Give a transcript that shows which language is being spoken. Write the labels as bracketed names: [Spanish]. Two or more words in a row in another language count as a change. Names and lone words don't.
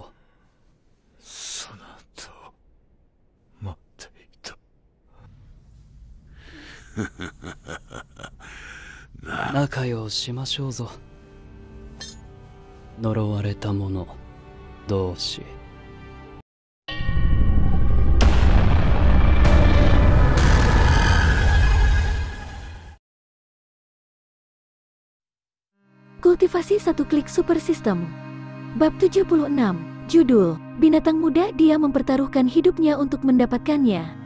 [Japanese] そなたを待っていた。仲良しましょうぞ。呪われた者同士。 [Indonesian] Kultivasi satu klik [English] super system. [Indonesian] Bab 76. Judul, Binatang Muda Dia Mempertaruhkan Hidupnya Untuk Mendapatkannya.